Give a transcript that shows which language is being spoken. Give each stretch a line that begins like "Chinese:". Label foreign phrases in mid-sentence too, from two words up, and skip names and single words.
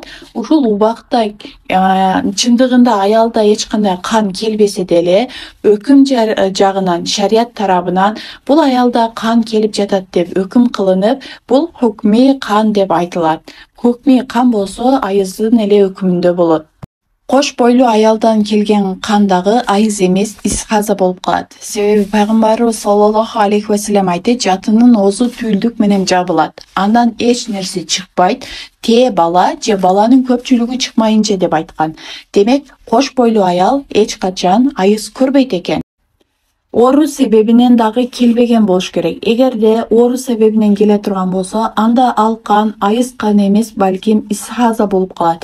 Kyrgyz: Ушул убакта чындыгында аялда эч кандай кан келбесе деле, өкүм жагынан, шарият тарабынан бул аялда кан келип жатат деп өкүм кылынып, бул hükmi кан деп айтылат. Hükmi кан болсо айыздын эле өкүмүндө болот. Кош бойлуу аялдан келген кандагы айыз эмес, истихаза болуп калат. Себеби пайгамбарыбыз
Arabic: صلى الله عليه وسلم
Kyrgyz: айтты, жатынын оозу түйүлдүк менен жабылат. Андан эч нерсе чыкпайт. Те бала же баланын көпчүлүгү чыкмайынча деп айткан. Демек, кош бойлуу аял эч качан айыз көрбөйт экен. Оруз себебинен дагы келбеген болуш керек. Эгерде оруз себебинен келе турган болсо, анда ал кан айыз кан эмес, балким истихаза болуп калат.